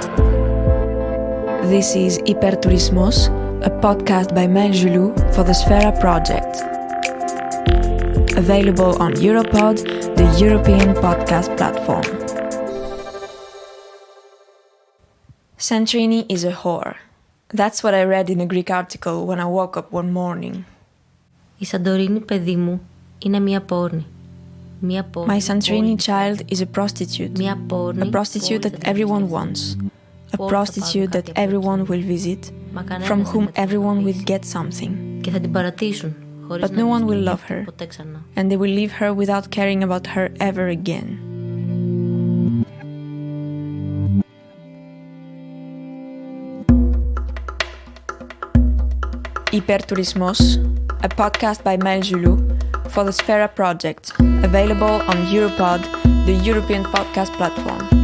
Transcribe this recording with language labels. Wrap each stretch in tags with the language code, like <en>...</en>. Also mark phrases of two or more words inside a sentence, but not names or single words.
<en>This is Hyperturismos, a podcast by Maëlle Julou for the Sphera project. Available on EuroPod, the European podcast platform. Santorini is a whore. That's what I read in a Greek article when I woke up one morning.</en> <el>Η Σαντορίνη, παιδί μου, είναι μία πόρνη.</el> <en>My Santorini child is a prostitute. A prostitute that everyone wants. A prostitute that everyone will visit, from whom everyone will get something.</en> <el>Και θα την παρατήσουν,</el> <en>But no one will love her, and they will leave her without caring about her ever again. Hyperturismos, a podcast by Maëlle Julou for the Sphera project, available on EuroPod, the European podcast platform.</en>